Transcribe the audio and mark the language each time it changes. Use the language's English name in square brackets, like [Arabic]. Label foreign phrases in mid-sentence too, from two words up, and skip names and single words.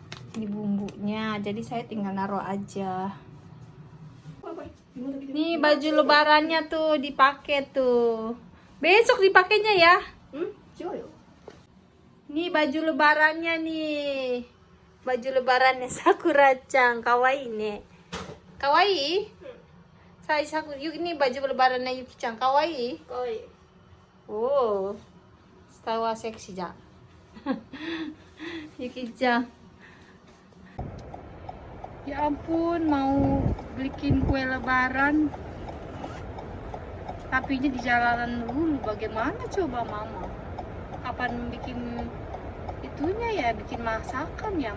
[Indonesian] Ini bumbunya, jadi saya tinggal naruh aja. Nih baju lebarannya tuh dipakai tuh. Besok dipakainya ya. Nih baju lebarannya nih. Baju lebarannya Sakura-chan, [Japanese] かわいいね. [Indonesian] Kawaii? Saya ini baju lebarannya Yuki-chan, kawaii? Kawaii. Oh. Setawa seksi ja. Yuki-chan. Ya ampun, mau bikin kue lebaran. Tapi ini di jalanan dulu. Bagaimana coba mama? Kapan bikin itunya ya? Bikin masakan ya?